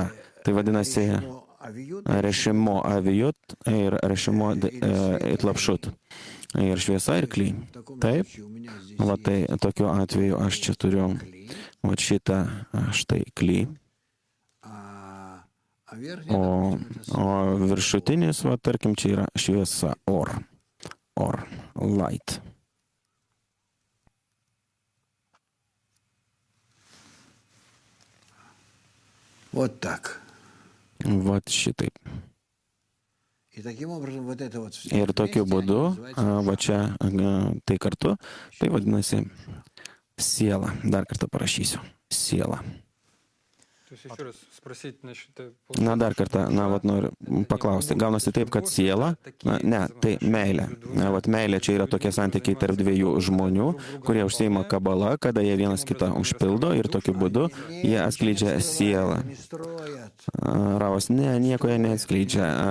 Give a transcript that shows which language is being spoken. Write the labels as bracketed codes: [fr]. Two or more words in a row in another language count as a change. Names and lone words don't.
[lt] Tai vadinasi [he] רשימו עביות [lt] ir [he] רשימו התלבשות. [lt] Ir šviesa ir kly. Taip. Tai tokiu atveju aš čia turiu šitą štai kly. o viršutinis, va, tarkim, čia yra šviesa or, light. [ru] Вот так. [lt] Vat šitaip. [ru] И таким образом вот это вот все [lt] Ir tokiu [ru] вместе, [lt] būdu, [ru] они называются [lt] va čia tai kartu, tai vadinasi siela. Dar kartą parašysiu. Siela. [ru] То есть еще раз спросить, значит, [lt] Na, dar kartą, na, vat noriu paklausti. Gaunasi taip, kad siela, ne, tai meilė. Vat meilė čia yra tokie santykiai tarp dviejų žmonių, kurie užseima kabala, kada jie vienas kitą užpildo ir tokiu būdu jie atskleidžia sielą. Ravas, ne, nieko jie neatskleidžia.